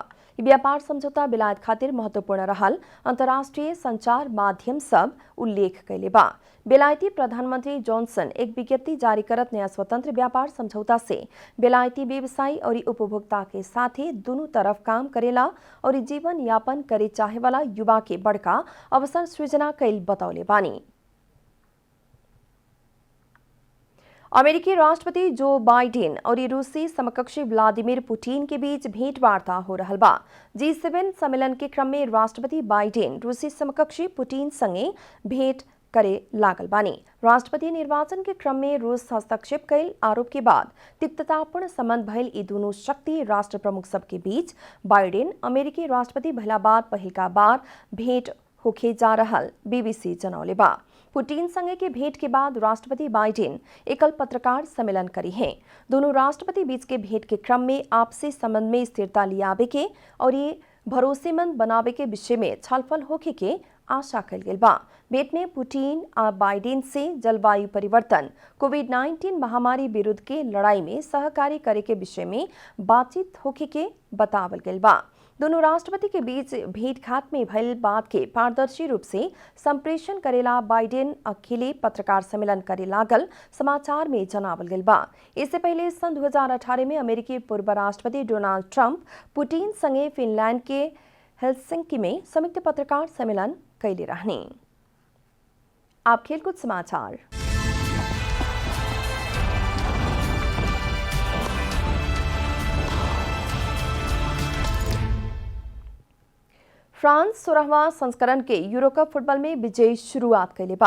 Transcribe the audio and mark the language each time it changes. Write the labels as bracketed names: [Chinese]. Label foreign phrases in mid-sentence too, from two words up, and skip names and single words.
[Bhojpuri] व्यापार समझौता बेलायत खातिर महत्वपूर्ण रहल अंतर्राष्ट्रीय संचार माध्यम सब उल्लेख कैले बा। बेलायती प्रधानमंत्री जॉनसन एक विज्ञप्ति जारी करत नया स्वतंत्र व्यापार समझौता से बेलायती व्यवसायी और उपभोक्ता के साथ ही दोनों तरफ काम करेला और जीवन यापन करे चाहे वाला युवा के बड़का अवसर सृजना कैल बतौले बानी। अमेरिकी राष्ट्रपति जो बाइडेन और रूसी समकक्षी व्लादिमीर पुतिन के बीच भेंटवार्ता हो रहल बा। G7 सम्मेलन के क्रम में राष्ट्रपति बाइडेन रूसी समकक्षी पुतिन संगे भेंट करे लागल बानी। राष्ट्रपति निर्वाचन के क्रम में रूस हस्तक्षेप कैल आरोप के बाद तिक्ततापूर्ण संबंध भइल ई दुनू शक्ति राष्ट्र प्रमुख सबके बीच बाइडेन अमेरिकी राष्ट्रपति भइला बाद पहिलका बार भेंट होखे जा रहल बीबीसी जनौले बा। पुतिन संगे के भेंट के बाद राष्ट्रपति बाइडेन एकल पत्रकार सम्मेलन करी हैं। दोनों राष्ट्रपति बीच के भेंट के क्रम में आपसी संबंध में स्थिरता लियावे के और ये भरोसेमंद बनावे के विषय में छलफल होखे के आशा कल गेल बा। भेंट में पुतिन आ बाइडेन से जलवायु परिवर्तन, कोविड-19 महामारी विरुद्ध के लड़ाई में सहकारी करे के विषय में बातचीत होखे के बतावल गेल बा। दोनों राष्ट्रपति के बीच भेंटघाट में भइल बात के पारदर्शी रूप से संप्रेषण करेला बाइडेन अकेले पत्रकार सम्मेलन करे लागल समाचार में जनावल गेल बा। इससे पहले सन 2018 में अमेरिकी पूर्व राष्ट्रपति डोनाल्ड ट्रंप पुतिन संगे फिनलैंड के हेलसिंकी में संयुक्त पत्रकार सम्मेलन कैले रहने। आप खेलकूद समाचार। फ्रांस 16वां संस्करण के यूरो कप फुटबॉल में विजयी शुरुआत कैले बा।